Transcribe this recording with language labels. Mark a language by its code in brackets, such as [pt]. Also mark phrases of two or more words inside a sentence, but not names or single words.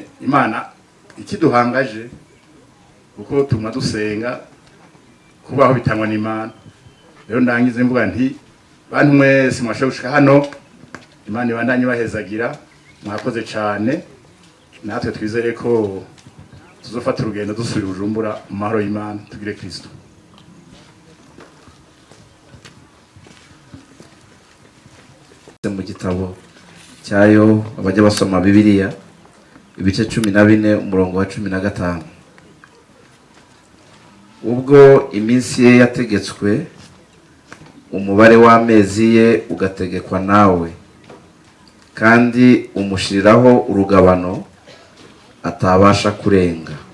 [rn] Imana ikiduhangaje kuko tuma dusenga kubaho bitangwa n'Imana. Rero ndangize mvuga nti bantu mwese mwashe gushika hano, Imana ibandanye bahezagira, mwakoze cyane. Natwe twizere ko tuzofata urugendo dusubira Bujumbura mu mahoro y'Imana. Tugire Kristo. Mu gitabo cyayo abajya basoma Bibiliya ibice 14 umurongo wa 15, ubwo iminsi ye yategetswe umubare w'amezi ye ugategekwa nawe, kandi umushiriraho urugabano atabasha kurenga.